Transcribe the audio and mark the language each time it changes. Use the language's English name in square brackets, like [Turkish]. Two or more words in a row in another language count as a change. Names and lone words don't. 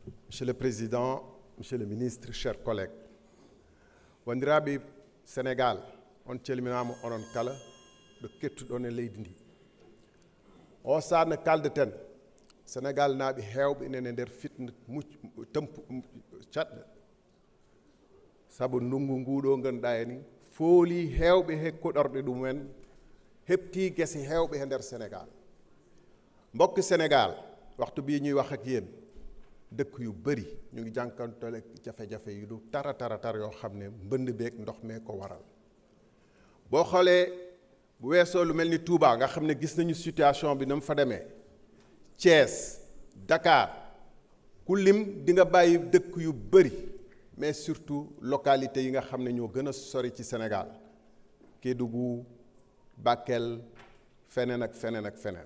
[French] Monsieur le Président, Monsieur le Ministre, chers collègues, [Fula] wandiraɓe Sénégal, on calminama onon kala ɗo kettuɗon e leydi ndi. O saatno kaldeten Sénégal naaɓe heewɓe inen e nder fitna caɗɗe sabu ndungu nguɗo ganduɗa e ni fooli heewɓe he koɗorɗe ɗumen hepti gese heewɓe e nder Sénégal. [Wolof] Mbokk Sénégal waxtu bii ñuy wax ak yéen dëkk yu bëri ñu ngi jànkanteel ak jafe-jafe yu du tar yoo xam ne mbënd beeg ndox mee ko waral. boo xoolee bu weesoo lu mel ni Touba nga xam ne gis nañu situation bi na mu fa demee Thiès Dakar ku lim di nga bàyyi dëkk yu bëri [French] mais surtout [Wolof] localités yi nga xam ne ñoo gën a sori ci Sénégal Kédougou Bakel feneen ak feneen ak feneen.